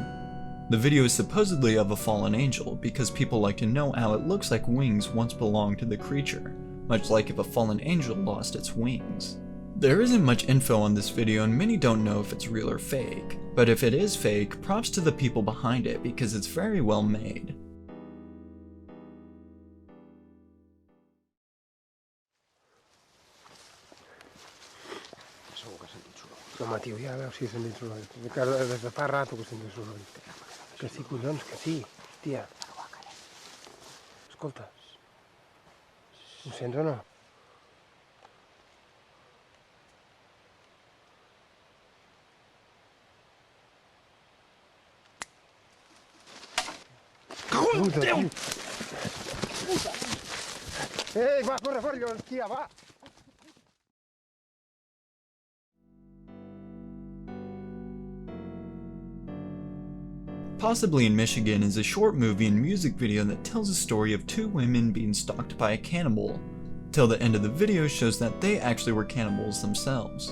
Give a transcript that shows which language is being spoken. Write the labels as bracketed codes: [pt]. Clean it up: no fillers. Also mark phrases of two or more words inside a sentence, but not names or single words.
[en] The video is supposedly of a fallen angel because people like to know how it looks like wings once belonged to the creature, much like if a fallen angel lost its wings. There isn't much info on this video and many don't know if it's real or fake, but if it is fake, props to the people behind it because it's very well made. [ca] No, Matiu, ja veus si sent dins l'ull. Des de fa rato que sent dins l'ull. Que sí, collons, que sí. Hòstia. Escolta. Ho sents o no? Cago en Déu! Ei, va, corre, fora, tia, va! [en] Possibly in Michigan is a short movie and music video that tells a story of two women being stalked by a cannibal, till the end of the video shows that they actually were cannibals themselves.